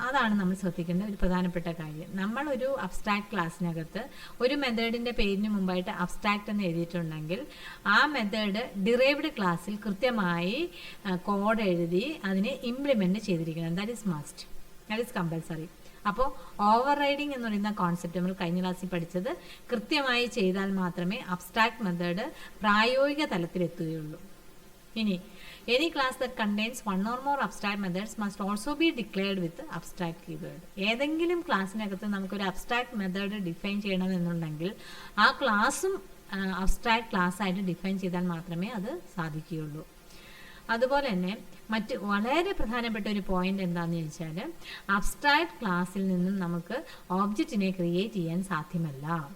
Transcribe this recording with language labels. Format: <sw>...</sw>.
<ml>അതാണ് നമ്മൾ ശ്രദ്ധിക്കേണ്ട ഒരു പ്രധാനപ്പെട്ട കാര്യം. നമ്മൾ ഒരു അബ്സ്ട്രാക്ട് ക്ലാസ്സിനകത്ത് ഒരു മെത്തേഡിന്റെ പേരിന് മുമ്പായിട്ട് അബ്സ്ട്രാക്ട് എന്ന് എഴുതിയിട്ടുണ്ടെങ്കിൽ ആ മെത്തേഡ് ഡിറൈവ്ഡ് ക്ലാസ്സിൽ കൃത്യമായി കോഡ് എഴുതി അതിനെ ഇംപ്ലിമെന്റ് ചെയ്തിരിക്കണം.</ml> <en>That is must, that is compulsory.</en> <ml>അപ്പോൾ ഓവർ റൈഡിങ് എന്ന് പറയുന്ന കോൺസെപ്റ്റ് നമ്മൾ കഴിഞ്ഞ ക്ലാസ്സിൽ പഠിച്ചത് കൃത്യമായി ചെയ്താൽ മാത്രമേ അബ്സ്ട്രാക്ട് മെത്തേഡ് പ്രായോഗിക തലത്തിലെത്തുകയുള്ളൂ. ഇനി</ml> <en>any class that contains one or more abstract methods must also be declared with abstract keyword.</en> <ml>ഏതെങ്കിലും ക്ലാസ്സിനകത്ത് നമുക്കൊരു അബ്സ്ട്രാക്ട് മെത്തേഡ് ഡിഫൈൻ ചെയ്യണമെന്നുണ്ടെങ്കിൽ ആ ക്ലാസ്സും അബ്സ്ട്രാക്ട് ക്ലാസ് ആയിട്ട് ഡിഫൈൻ ചെയ്താൽ മാത്രമേ അത് സാധിക്കുകയുള്ളൂ. അതുപോലെ തന്നെ മറ്റ് വളരെ പ്രധാനപ്പെട്ട ഒരു പോയിന്റ് എന്താണെന്ന് ചോദിച്ചാൽ, അബ്സ്ട്രാക്ട് ക്ലാസ്സിൽ നിന്നും നമുക്ക് ഓബ്ജക്റ്റിനെ ക്രിയേറ്റ് ചെയ്യാൻ സാധ്യമല്ല.</ml>